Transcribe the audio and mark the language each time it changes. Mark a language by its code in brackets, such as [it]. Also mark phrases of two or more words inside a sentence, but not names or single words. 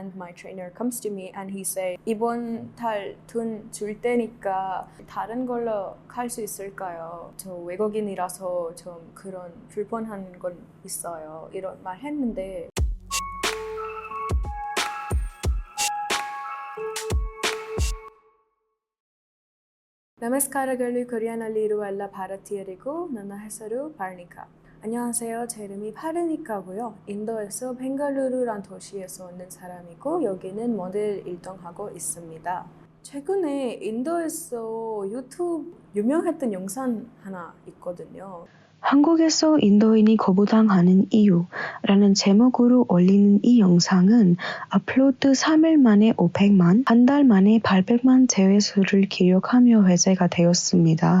[en] and my trainer comes to me and he say [ko] 이번 달 돈 줄 테니까 다른 걸로 갈 수 있을까요? 저 외국인이라서 좀 그런 불편한 건 있어요. 이런 말 했는데 [kn] ನಮಸ್ಕಾರಗಳು ಕೊರಿಯಾನಲ್ಲಿ ಇರುವ ಎಲ್ಲ ಭಾರತೀಯರಿಗೂ ನನ್ನ ಹೆಸರು 파르니카. [ko] 안녕하세요. 제 이름이 파르니카고요. 인도에서 벵갈루루란 도시에서 오는 사람이고 여기는 모델 일동하고 있습니다. 최근에 인도에서 유튜브 유명했던 영상 하나 있거든요. 한국에서 인도인이 거부당하는 이유라는 제목으로 올리는 이 영상은 업로드 3일 만에 500만, 한 달 만에 800만 조회수를 기록하며 회자가 되었습니다.